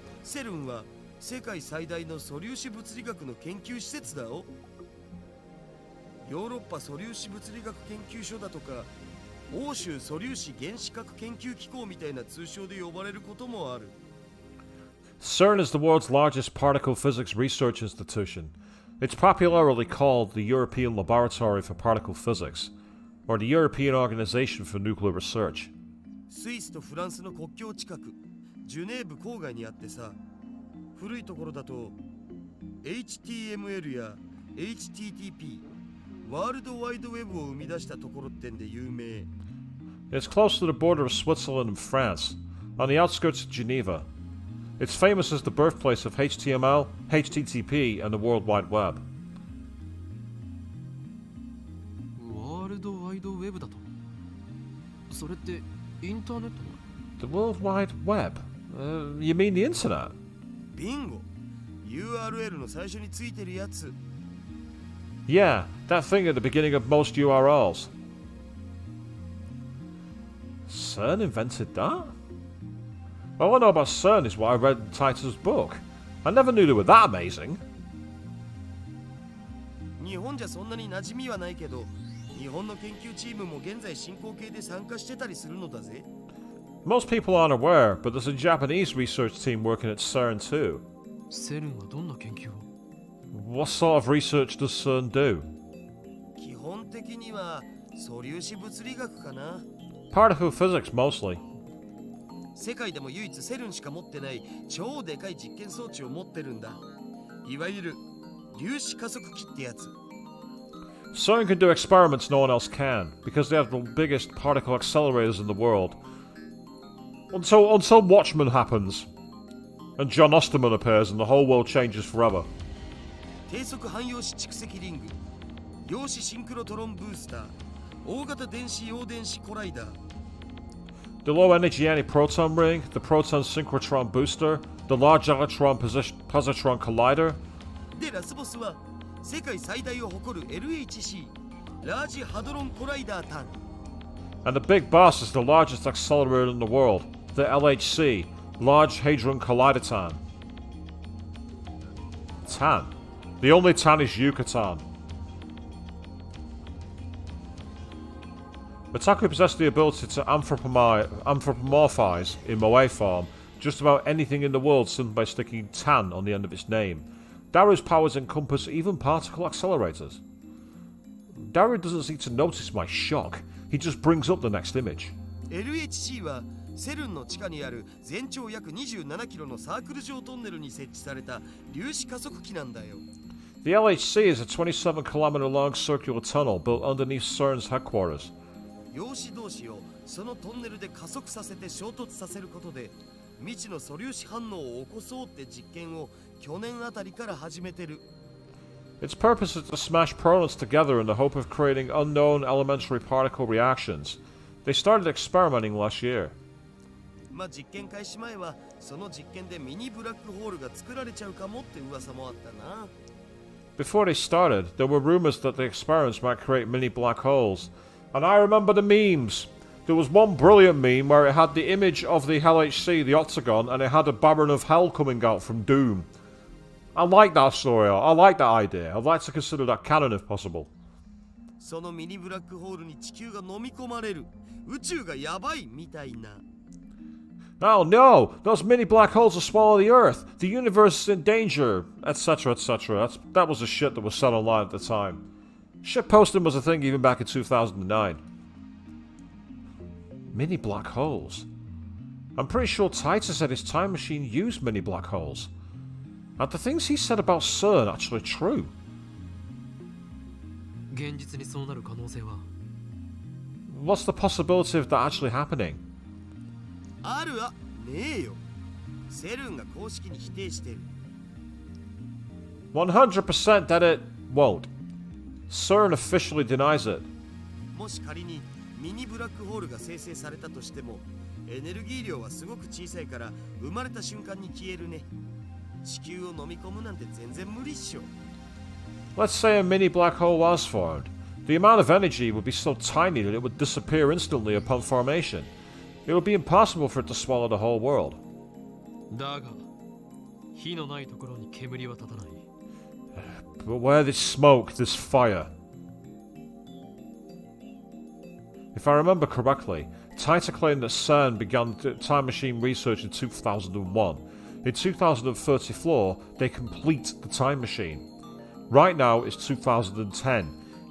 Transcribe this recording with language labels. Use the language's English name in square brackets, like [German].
[Japanese] セルンは世界最大の素粒子物理学の研究施設だよ。ヨーロッパ素粒子物理学研究所だとか欧州素粒子原子核研究機構みたいな通称で呼ばれることもある。 [English] CERN is the world's largest particle physics research institution. It's popularly called the European Laboratory for Particle Physics. or the European Organization for Nuclear Research. [Japanese] スイスとフランスの国境近くジュネーブ郊外にあってさ、古いところだと HTML や HTTP ワールドワイドウェブを生み出したところってんで有名。 [English] It's close to the border of Switzerland and France, on the outskirts of Geneva. It's famous as the birthplace of HTML, HTTP, and the World Wide Web. [Japanese] ワールドワイドウェブだと。それってインターネットの？ [English] The World Wide Web? You mean the internet? [Japanese] ビンゴ URL の最初についてるやつ。 [English] Yeah, that thing at the beginning of most URLs. CERN invented that? All I know about CERN is what I read in Titor's book. I never knew they were that amazing. [Japanese] 日本じゃそんなに馴染みはないけど、日本の研究チームも現在進行形で参加してたりするのだぜ。 [English] Most people aren't aware, but there's a Japanese research team working at CERN too. [Japanese] セルンはどんな研究を？ [English] What sort of research does CERN do? [Japanese] 基本的には素粒子物理学かな。 [English] Particle physics mostly. [Japanese] 世界でも唯一セルンしか持ってない超でかい実験装置を持ってるんだ。いわゆる粒子加速器ってやつ。 [English] CERN can do experiments no one else can, because they have the biggest particle accelerators in the world. Until Watchmen happens, and John Osterman appears and the whole world changes forever. [Japanese] 低速汎用子蓄積リング、陽子シンクロトロンブースター、大型電子陽電子コライダー。 [English] The low energy antiproton ring, the proton synchrotron booster, the large electron positron collider. [Japanese] でラスボスは世界最大を誇る LHC ラージハドロンコライダータン。 [English] And the big boss is the largest accelerator in the world, the LHC, Large Hadron Collider Tan. Tan? The only Tan is Yucatan. Otaku possess the ability to anthropomorphize, in Moe form, just about anything in the world simply by sticking Tan on the end of its name. Daru's powers encompass even particle accelerators. Daru doesn't seem to notice my shock. He just brings up the next image. [Japanese] LHC はセルンの地下にある全長約27キロのサークル状トンネルに設置された粒子加速器なんだよ。 [English] The LHC is a 27-kilometer long circular tunnel built underneath CERN's headquarters. [Japanese] 陽子同士をそのトンネルで加速させて衝突させることで未知の素粒子反応を起こそうって実験を去年あたりから始めてる。 [English] Its purpose is to smash protons together in the hope of creating unknown elementary particle reactions. They started experimenting last year. [Japanese] まあ実験開始前はその実験でミニブラックホールが作られちゃうかもって噂もあったな。 [English] Before they started, there were rumors that the experiments might create mini black holes. And I remember the memes. There was one brilliant meme where it had the image of the LHC, the octagon, and it had a Baron of Hell coming out from Doom. I like that story. I like that idea. I'd like to consider that canon if possible. [Japanese] そのミニブラックホールに地球が飲み込まれる。宇宙がやばいみたいな。 [English] Oh no! Those mini black holes will swallow the Earth! The universe is in danger! Etc, etc. That was the shit that was said online at the time. Shit posting was a thing even back in 2009. Mini black holes? I'm pretty sure Titor said his time machine used mini black holes. Are the things he said about CERN actually true? [Japanese] 現実にそうなる可能性は？ [English] What's the possibility of that actually happening? [Japanese] あるわねえよ。セルンが公式に否定してる。 [English] 100% that it won't. CERN officially denies it. [Japanese] もし仮にミニブラックホールが生成されたとしても、エネルギー量はすごく小さいから生まれた瞬間に消えるね。地球を飲み込むなんて全然無理っしょ。 [English] Let's say a mini black hole was formed. The amount of energy would be so tiny that it would disappear instantly upon formation. It would be impossible for it to swallow the whole world. [Japanese] だが、火のないところに煙は立たない。 [English] But where there's smoke, there's fire. If I remember correctly, Titor claimed that CERN began time machine research in 2001. In 2034, they complete the time machine. Right now, it's 2010.